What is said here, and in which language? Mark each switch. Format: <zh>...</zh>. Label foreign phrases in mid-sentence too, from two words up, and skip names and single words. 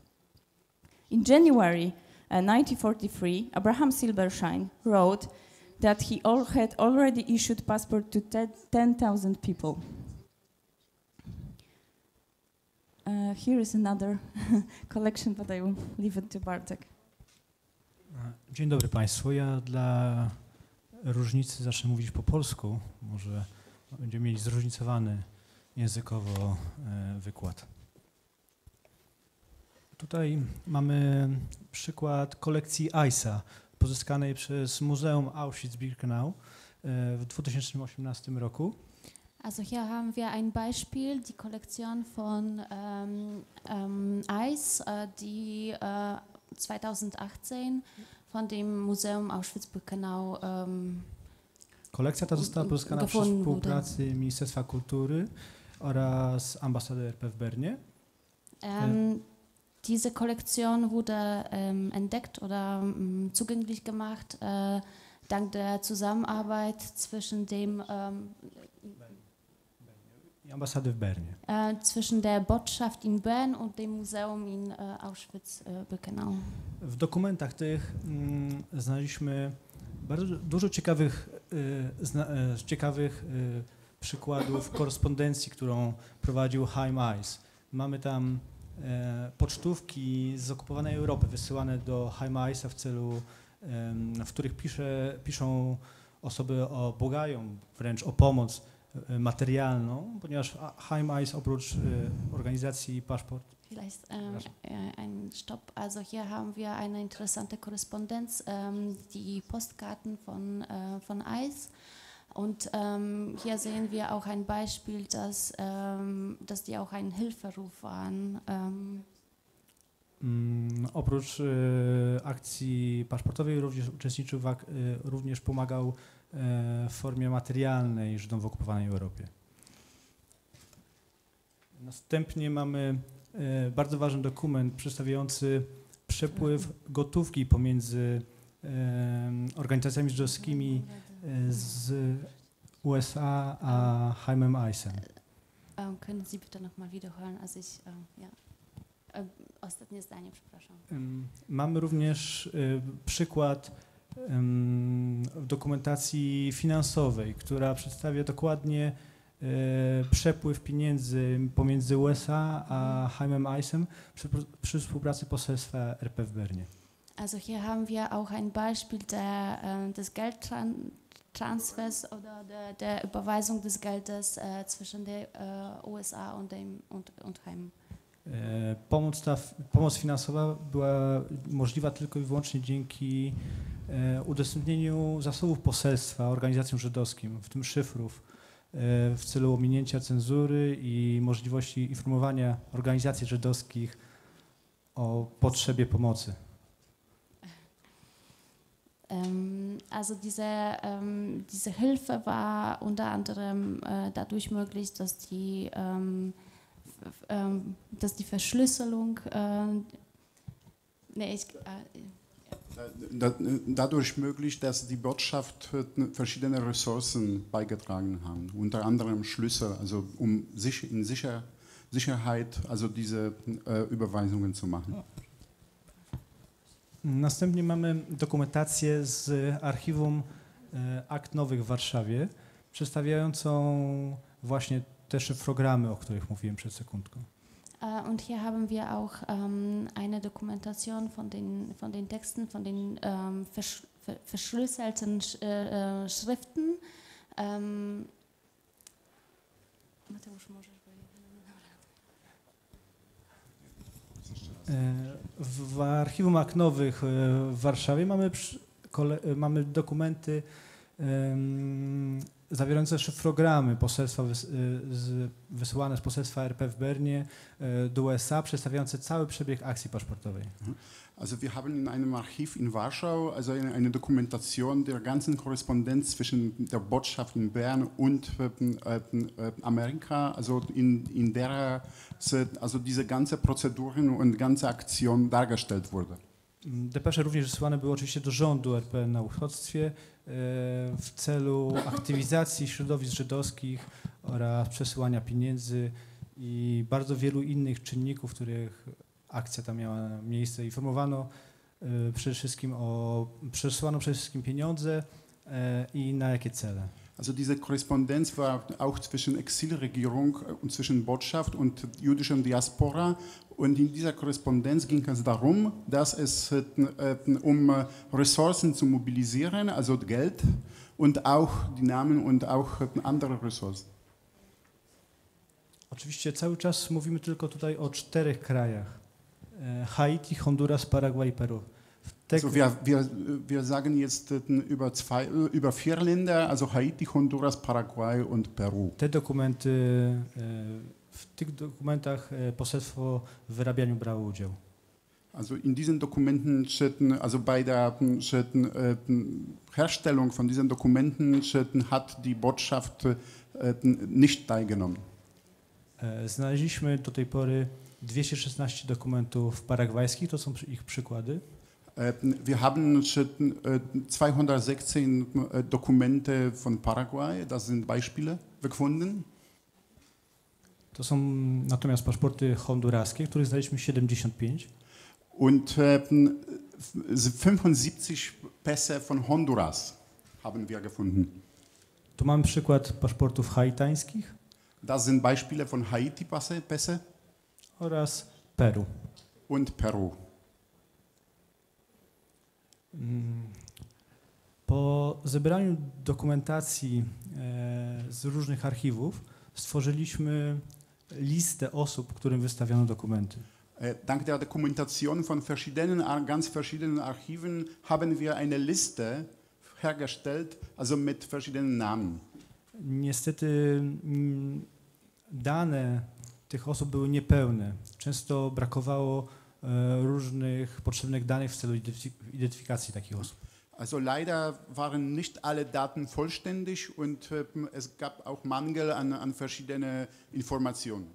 <en>In January 1943, Abraham Silberschein wrote that he had already issued passport to 10,000 people. Here is another collection, but I will leave it to Bartek.</en> <pl>Dzień dobry Państwu. Ja dla różnicy zacznę mówić po polsku. Może będziemy mieli zróżnicowany językowo wykład. Tutaj mamy przykład kolekcji Eisa pozyskanej przez Muzeum Auschwitz-Birkenau w 2018 roku.</pl> <de>Also hier haben wir ein Beispiel, die Kollektion von Eis, die 2018 von dem Muzeum Auschwitz-Birkenau</de> <pl>Kolekcja ta została pozyskana przy współpracy Ministerstwa Kultury oraz Ambasady RP w Bernie.</pl> <de>Diese Kollektion wurde entdeckt oder zugänglich gemacht dank der Zusammenarbeit zwischen dem</de> <pl>Ambasady w Bernie.</pl> <de>Zwischen der Botschaft in Bern und dem Museum in Auschwitz-Birkenau.</de> <pl>W dokumentach tych znaleźliśmy bardzo dużo ciekawych przykładów korespondencji, którą prowadził Chaim Ice. Mamy tam pocztówki z okupowanej Europy wysyłane do Chaima Ice'a w celu, w których piszą osoby błagają wręcz o pomoc materialną, ponieważ Heim-Eis oprócz organizacji Paszport.</pl> <de>Vielleicht ein Stopp. Also hier haben wir eine interessante Korrespondenz, die Postkarten von Eis. Und hier sehen wir auch ein Beispiel, dass die auch ein Hilferuf waren.</de> <pl>Oprócz akcji paszportowej również uczestniczył, również pomagał w formie materialnej Żydom w okupowanej Europie. Następnie mamy bardzo ważny dokument przedstawiający przepływ gotówki pomiędzy organizacjami żydowskimi z USA a Heimem Eisem.</pl> <de>Können Sie bitte noch mal wiederholen? Also ich, ja.</de> <pl>Ostatnie zdanie, przepraszam. Mamy również przykład dokumentacji finansowej, która przedstawia dokładnie przepływ pieniędzy pomiędzy USA a Heimem Eisem przy współpracy poselstwa RP w Bernie.</pl> <de>Also hier haben wir auch ein Beispiel des Geldtransfers oder der Überweisung des Geldes zwischen der USA und Heim.</de> <pl>Pomoc finansowa była możliwa tylko i wyłącznie dzięki udostępnieniu zasobów poselstwa organizacjom żydowskim, w tym szyfrów, w celu ominięcia cenzury i możliwości informowania organizacji żydowskich o potrzebie pomocy.</pl> <de>Also diese Hilfe war unter anderem dadurch möglich, dass die Verschlüsselung dadurch möglich, dass die Botschaft verschiedene Ressourcen beigetragen haben, unter anderem Schlüssel, also um sich in Sicherheit, also diese Überweisungen zu machen.</de> <pl>Następnie mamy dokumentację z archiwum akt nowych w Warszawie, przedstawiającą właśnie te szyfrogramy, o których mówiłem przed sekundką.</pl> <de>Und hier haben wir auch eine Dokumentation von den Texten, von den verschlüsselten Schriften.</de> <pl>Mateusz, możesz w archiwum akt nowych w Warszawie mamy dokumenty zawierające szyfrogramy poselstwa wysyłane z poselstwa RP w Bernie do USA, przedstawiające cały przebieg akcji paszportowej.</pl> <de>Also wir haben in einem Archiv in Warschau also eine Dokumentation der ganzen Korrespondenz zwischen der Botschaft in Bern und Amerika, also in der also diese ganze Prozeduren und ganze Aktion dargestellt wurde.</de> <pl>Depesze również wysyłane były oczywiście do rządu RP na uchodźstwie w celu aktywizacji środowisk żydowskich oraz przesyłania pieniędzy i bardzo wielu innych czynników, w których akcja ta miała miejsce. Informowano przede wszystkim przesyłano przede wszystkim pieniądze i na jakie cele.</pl> <de>Also diese Korrespondenz war auch zwischen Exilregierung und zwischen Botschaft und jüdischer Diaspora. Und in dieser Korrespondenz ging es darum, dass es Ressourcen zu mobilisieren, also Geld und auch die Namen und auch andere Ressourcen.</de> <pl>Oczywiście cały czas mówimy tylko tutaj o 4 krajach. Haiti, Honduras, Paragwaj i Peru.</pl> <de>Also wir sagen jetzt über 4 Länder, also Haiti, Honduras, Paraguay und Peru.</de> <pl>Te dokumenty, w tych dokumentach poselstwo w wyrabianiu brało udział.</pl> <de>Also in diesen Dokumenten, also bei der Herstellung von diesen Dokumenten hat die Botschaft nicht teilgenommen.</de> <pl>Znaleźliśmy do tej pory 216 dokumentów paragwajskich, to są ich przykłady.</pl> <de>Wir haben 216 Dokumente von Paraguay, das sind Beispiele gefunden.</de> <pl>To są natomiast paszporty honduraskie, których znaleźliśmy 75.</pl> <de>Und 75 Pässe von Honduras haben wir gefunden.</de> <pl>Tu mamy przykład paszportów haitańskich.</pl> <de>Das sind Beispiele von Haiti-Pässe.</de> <pl>Oraz Peru.</pl> <de>Und Peru.</de> <pl>Po zebraniu dokumentacji z różnych archiwów stworzyliśmy listę osób, którym wystawiano dokumenty.</pl> <de>Dank der Dokumentation von ganz verschiedenen Archiven haben wir eine Liste hergestellt, also mit verschiedenen Namen.</de> <pl>Niestety dane tych osób były niepełne. Często brakowało różnych potrzebnych danych w celu identyfikacji takich osób.</pl> <de>Also leider waren nicht alle Daten vollständig und es gab auch Mangel an verschiedene Informationen.</de>